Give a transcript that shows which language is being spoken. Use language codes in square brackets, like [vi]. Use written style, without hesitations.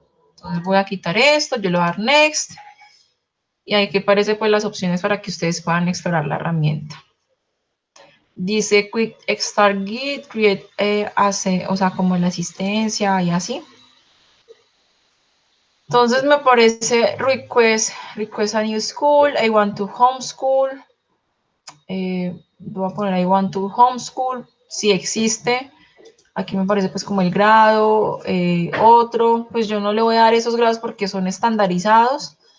[es] Entonces voy a quitar esto, yo le voy a dar Next y ahí que aparece pues las opciones para que ustedes puedan explorar la herramienta. Dice Quick Start Git, Create, o sea, como la asistencia y así. Entonces me aparece [en] request a new school, I want to homeschool. [es] Voy a poner [en] I want to homeschool, [es] si existe. Aquí me aparece pues como el grado, otro, pues yo no le voy a dar esos grados porque son estandarizados.